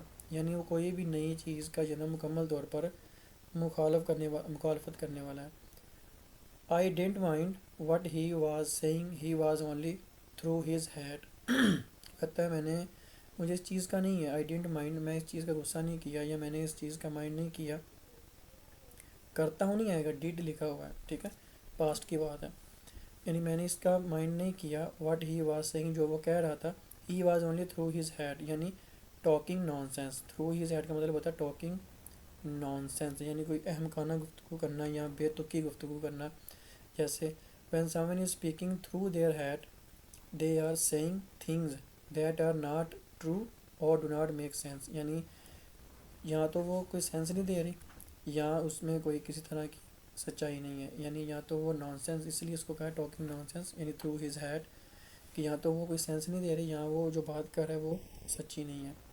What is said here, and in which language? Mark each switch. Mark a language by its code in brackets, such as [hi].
[ur] یعنی وہ کوئی بھی نئی چیز کا جو ہے نا مکمل طور پر مخالفت کرنے والا ہے. [en] I didn't mind what he was saying, he was only through his head. [ur] کہتا ہے مجھے اس چیز کا نہیں ہے. [en] I didn't mind, [ur] میں اس چیز کا غصہ نہیں کیا یا میں نے اس چیز کا مائنڈ نہیں کیا. کرتا ہوں نہیں آئے گا, ڈیڈ لکھا ہوا ہے, ٹھیک ہے, پاسٹ کی بات ہے. یعنی میں نے اس کا مائنڈ نہیں کیا. [en] what he was saying, [ur] جو وہ کہہ رہا تھا. [en] He was only through his head, یعنی talking nonsense. Through his head [ur] کا مطلب ہوتا ہے [en] talking nonsense, [ur] یعنی کوئی احمقانہ گفتگو کرنا یا بے تکی گفتگو کرنا. [en] جیسے when someone is speaking through their head, they are saying things that are not true or do not make sense. [ur] یعنی یا تو وہ کوئی سینس نہیں دے رہی یا اس میں کوئی کسی طرح کی سچائی نہیں ہے. یعنی یا تو وہ نان سینس, اس لیے اس کو کہا ہے [en] talking nonsense, [ur] یعنی [en] through his head, [ur] کہ یا تو وہ کوئی سینس نہیں دے رہی یا وہ جو بات کر رہا ہے وہ سچی نہیں ہے.